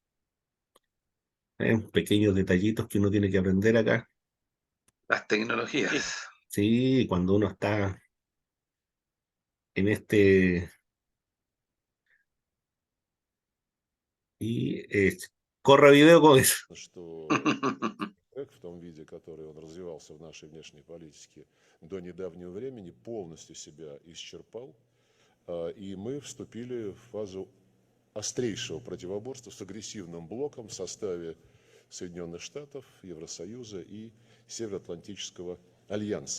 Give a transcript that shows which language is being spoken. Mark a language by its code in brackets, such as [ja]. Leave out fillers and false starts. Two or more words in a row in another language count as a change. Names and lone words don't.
[es] Pequeños detallitos que uno tiene que aprender acá. Las Sí. tecnologías. Sí, cuando uno está en este... Y corre video con eso. [ru] Что в том виде, который он развивался в нашей внешней политике до недавнего времени, полностью себя исчерпал, и мы вступили в фазу острейшего противоборства с агрессивным блоком в составе Соединенных Штатов, Евросоюза и Североатлантического альянса.